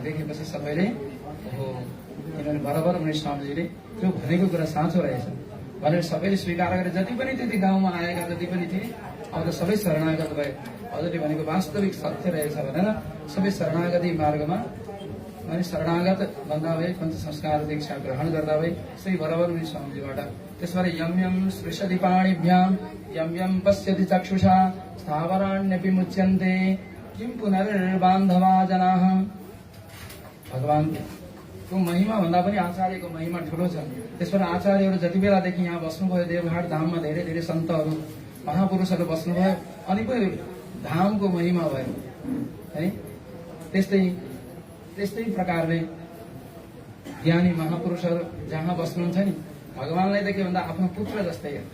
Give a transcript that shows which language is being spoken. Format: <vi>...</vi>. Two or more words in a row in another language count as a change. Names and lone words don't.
<ne>देखेपछि सबैले हो, किनभने बराबर उनी स्वामीजीले त्यो भनेको कुरा साँचो रहेछ भनेर सबैले स्वीकार गरे। जति पनि त्यति गाउँमा आएका जति पनि थिए, अब त सबै शरणागत भए। हजुरले भनेको वास्तविक सत्य रहेछ भनेर सबै शरणागति मार्गमा, अनि शरणागत भन्दा भए पञ्च संस्कार दीक्षा ग्रहण गर्दा भए सही बराबर उनी स्वामीजीबाट।</ne> <sa>त्यसबाट यम यम स्पृशति पाणिभ्याम यम यम पश्यति चक्षुषा स्थावराण्यपि मुच्यन्ते किम पुनर्बान्धवा जनाः।</sa> <ne>भगवानको महिमा भन्दा पनि आचार्यको महिमा ठुलो छ। त्यसबाट आचार्यहरू जति बेलादेखि यहाँ बस्नुभयो, देवघाट धाममा धेरै धेरै सन्तहरू महापुरुषहरू बस्नुभयो, अनि पनि धामको महिमा भयो है। त्यस्तै प्रकारले ज्ञानी महापुरुषहरू जहाँ बस्नुहुन्छ नि, भगवानलाई देख्यो भन्दा आफ्नो पुत्र जस्तै हो।</ne>